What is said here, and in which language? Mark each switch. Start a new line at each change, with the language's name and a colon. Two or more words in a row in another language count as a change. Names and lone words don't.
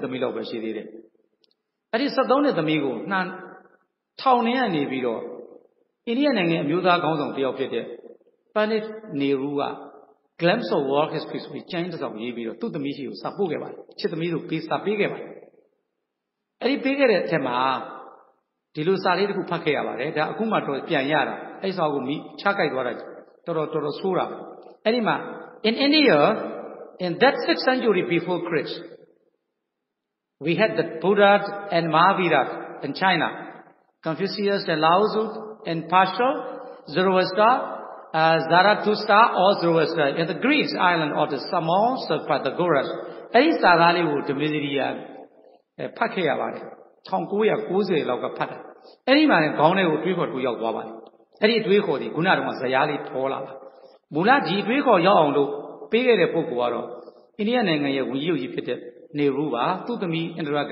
Burmese: သမီးလောက်ပဲရှိသေးတယ်အဲ့ဒီ73နှစ်သမီးကိုထောင်ထဲကနေပြီးတော့အိန္ဒိယနိုင်ငံအမျိုးသားခေါင်းဆောင်တယောက်ဖြစ်တဲ့ပန်နစ်နေရူက Glimpse of World History ဆိုပြီးကျမ်းတစ်စောင်ရေးပြီးတော့သူ့သမီးရှိကိုစာပို့ခဲ့ပါတယ်ချစ်သမီးတို့စာပေးခဲ့ပါတယ်အဲ့ဒီပေးခဲ့တဲ့အထက်မှာဒီလိုစာလေးတစ်ခုဖတ်ခဲ့ရပါတယ်ဒါအခုမှတော့ပြန်ရတာအဲ့စာကိုချကြိုက်သွားတာတော်တော်ဆိုးတာအဲ့ဒီမှာ
English: in India in that 6th century before Christ we had the Buddha and Mahavira in China Confucius and Lao Tzu in Persia Zoroaster Zarathustra or Zoroaster in the Greece island of the Samos of Pythagoras
Burmese: အဲ့ဒီစာသားလေးကိုဓမ္မစရိယဖတ်ခဲ့ရပါတယ်1990လောက်ကဖတ်တာအဲ့ဒီမှာခေါင်းထဲ ကိုတွေးခေါ်တူရောက်သွားပါတယ်အဲ့ဒီတွေးခေါ်ဒီခုနကတော့ဇယားလေးထောလာတာမူလဒီတွေးခေါ်ရောက်အောင်လို့ပေးခဲ့တဲ့ပုဂ္ဂိုလ်ကတော့အိန္ဒိယနိုင်ငံရဲ့ဝန်ကြီးချုပ်ကြီးဖြစ်တဲ့နေရူပါသူ့သမီးအင်ဒရာဂ